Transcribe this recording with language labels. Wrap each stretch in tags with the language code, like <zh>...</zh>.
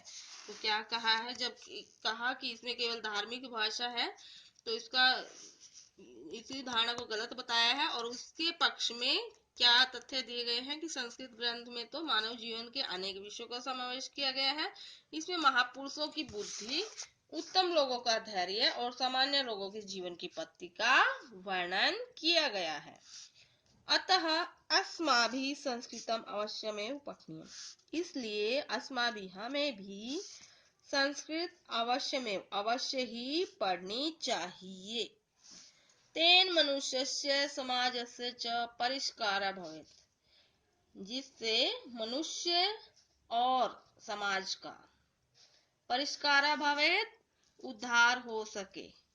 <hi>तो क्या कहा है, जब कहा कि इसमें केवल धार्मिक भाषा है, तो इसका इसी धारणा को गलत बताया है, और उसके पक्ष में क्या तथ्य दिए गए हैं कि संस्कृत ग्रंथ में तो मानव जीवन के अनेक विषयों का समावेश किया गया है। इसमें महापुरुषों की बुद्धि, उत्तम लोगों का धैर्य और सामान्य लोगों के जीवन की पद्धति का वर्णन किया गया है।</hi> <sa>अतः अस्माभिः संस्कृतम अवश्यमेव पठनीयम्,</sa> <hi>इसलिए</hi> <sa>अस्माभिः</sa> <hi>हमें भी संस्कृत अवश्य ही पढ़नी चाहिए।</hi> <sa>तेन मनुष्यस्य समाजस्य च परिष्कारः भवेत्,</sa> <hi>जिससे मनुष्य और समाज का परिष्कारः भवेत्, उद्धार हो सके।</hi>